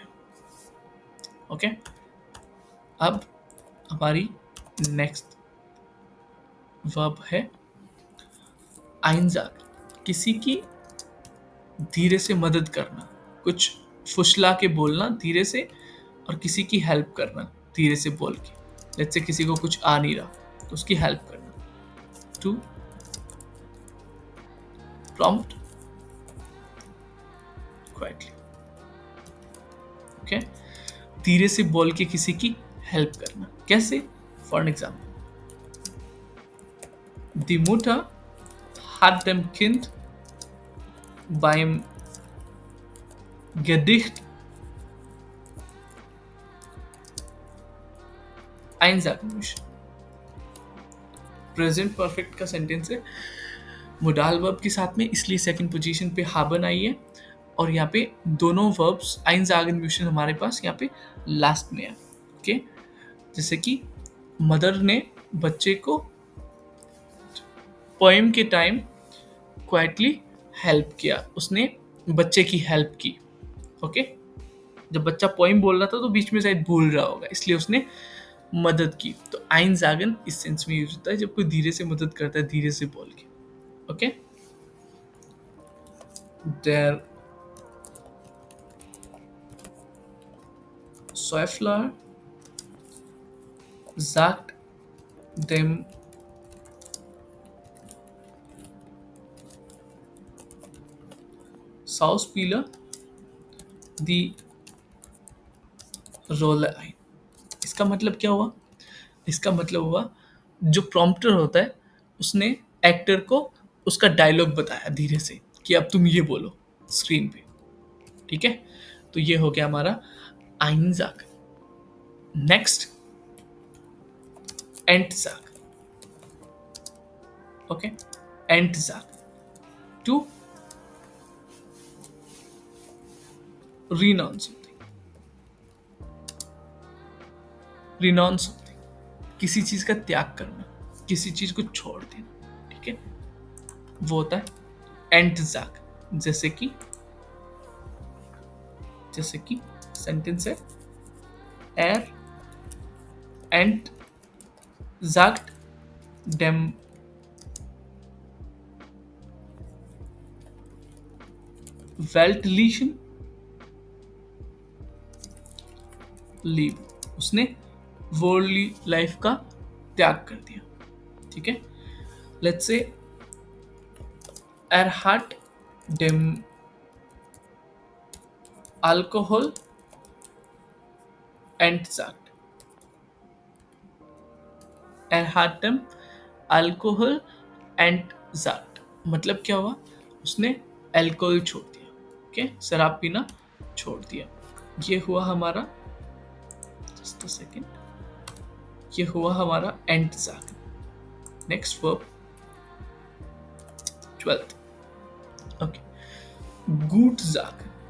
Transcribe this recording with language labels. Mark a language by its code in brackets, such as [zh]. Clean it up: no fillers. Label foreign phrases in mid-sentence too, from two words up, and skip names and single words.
[hi] ओके, अब हमारी [en] next verb [hi] है आइंजाग, किसी की धीरे से मदद करना, कुछ फुसला के बोलना धीरे से, और किसी की हेल्प करना धीरे से बोल के। [en] let's say [hi] किसी को कुछ आ नहीं रहा तो उसकी हेल्प करना, [en] to prompt quietly. [hi] ओके, धीरे से बोल के किसी की हेल्प करना, कैसे? [en] for an example, [de] Die Mutter hat dem Kind beim Gedicht einsagen müssen। [en] present perfect [hi] का सेंटेंस है, [en] modal verb [hi] के साथ में, इसलिए [en] second position [hi] पे हाबन आई है, और यहाँ पे दोनों वर्ब्स [de] einsagen müssen [hi] हमारे पास यहाँ पे लास्ट में है। ओके, जैसे कि मदर ने बच्चे को पोएम के [en] time quietly help [hi] किया, उसने बच्चे की हेल्प की। ओके, जब बच्चा पोएम बोल रहा था तो बीच में शायद भूल रहा होगा, इसलिए उसने मदद की। तो einsagen इस सेंस में यूज होता है जब कोई धीरे से मदद करता है, धीरे से बोल के। ओके, [de] der Schäufler sagt dem Schauspieler die Rolle ein। [hi] इसका मतलब क्या हुआ? इसका मतलब हुआ जो प्रॉम्प्टर होता है उसने एक्टर को उसका डायलॉग बताया धीरे से कि अब तुम ये बोलो स्क्रीन पे, ठीक है। तो ये हो गया हमारा आइंजाक। नेक्स्ट एंटजाक। ओके, एंटजाक, [en] to renounce something, renounce something, [hi] किसी चीज का त्याग करना, किसी चीज को छोड़ देना, ठीक है, वो होता है एंटजाक। जैसे कि सेंटेंस है, [de] er entsagt dem weltlichen Leben, [hi] उसने [en] worldly life [hi] का त्याग कर दिया, ठीक है। [en] let's say [de] er hat dem Alkohol entsagt, er hat dem Alkohol entsagt, [hi] मतलब क्या हुआ? उसने अल्कोहल छोड़ दिया, ओके, शराब पीना छोड़ दिया। ये हुआ हमारा, [en] just a second, [hi] ये हुआ हमारा एंटजाक। [en] next verb [hi] 12th, ओके, गुटजाग।